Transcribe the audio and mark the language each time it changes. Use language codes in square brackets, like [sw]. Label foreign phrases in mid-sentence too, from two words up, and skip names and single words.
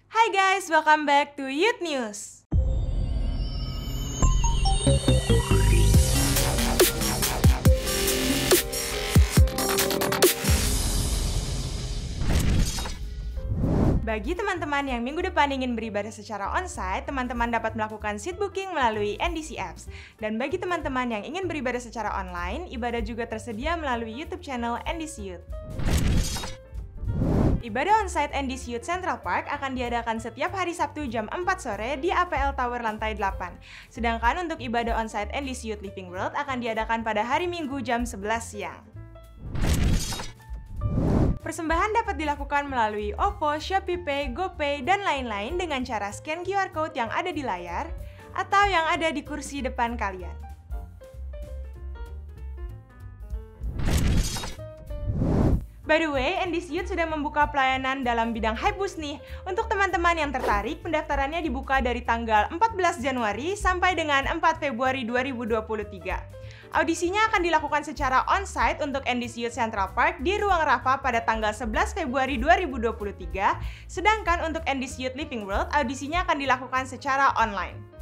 [en] guys, welcome back to Youth News. [id] Bagi teman-teman yang minggu depan ingin beribadah secara onsite, teman-teman dapat melakukan [en] seat booking [id] melalui NDC Apps. Dan bagi teman-teman yang ingin beribadah secara online, ibadah juga tersedia melalui YouTube channel NDC Youth. Ibadah onsite NDC Youth Central Park akan diadakan setiap hari Sabtu jam 4 sore di APL Tower lantai 8. Sedangkan untuk ibadah onsite NDC Youth Living World akan diadakan pada hari Minggu jam 11 siang. Persembahan dapat dilakukan melalui OVO, ShopeePay, GoPay, dan lain-lain dengan cara [en] scan QR Code [id] yang ada di layar atau yang ada di kursi depan kalian. [en] By the way, [id] NDC Youth sudah membuka pelayanan dalam bidang Hypeboost nih. Untuk teman-teman yang tertarik, pendaftarannya dibuka dari tanggal 14 Januari sampai dengan 4 Februari 2023. Audisinya akan dilakukan secara onsite untuk NDC Youth Central Park di Ruang Rafa pada tanggal 11 Februari 2023, sedangkan untuk NDC Youth Living World, audisinya akan dilakukan secara online.